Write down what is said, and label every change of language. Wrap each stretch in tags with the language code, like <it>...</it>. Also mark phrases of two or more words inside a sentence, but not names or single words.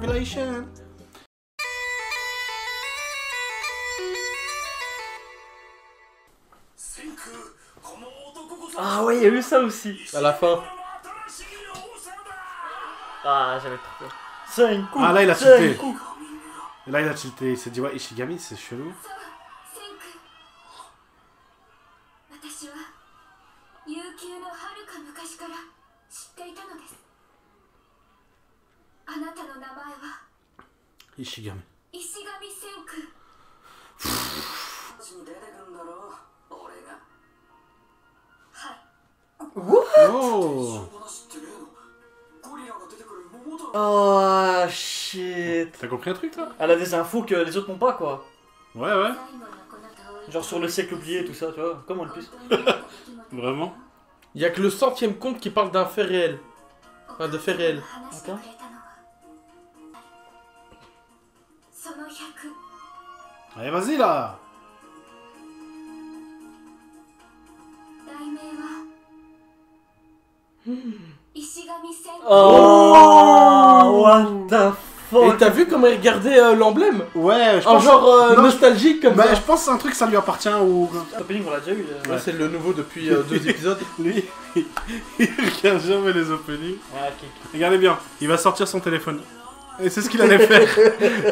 <fr>Ah ouais, il y a eu ça aussi. À la fin. Ah, j'avais trop peur. 5 coups. Ah là il a 5 tilté. coups. Là il a tilté, il s'est dit ouais Ishigami c'est chelou.</fr> <ja>私は悠久の遥か昔から知っていたのです。あなたの名前は Ishigami. 石上千空。に出てくんだろ俺が。はい。 Oh.</ja> <en>Oh shit.</en> <fr>T'as compris un truc toi? Elle a des infos que les autres n'ont pas quoi. Ouais. Genre sur le siècle oublié tout ça, tu vois. Comment le plus. Vraiment? Il y a que le 100e conte qui parle d'un fait réel. Enfin, de fait réel. Attends. Allez vas-y là.</fr> <en>Oh, what the fuck.</en> <fr>Et t'as vu comment il regardait l'emblème? Ouais, je En pense. genre non, nostalgique comme bah, ça. je pense que c'est un truc ça lui appartient ou. Opening on l'a déjà eu. Ouais, c'est le nouveau depuis 2 épisodes. Lui, il regarde jamais les openings. Ah, ok. Regardez bien, il va sortir son téléphone. Et c'est ce qu'il allait faire.</fr>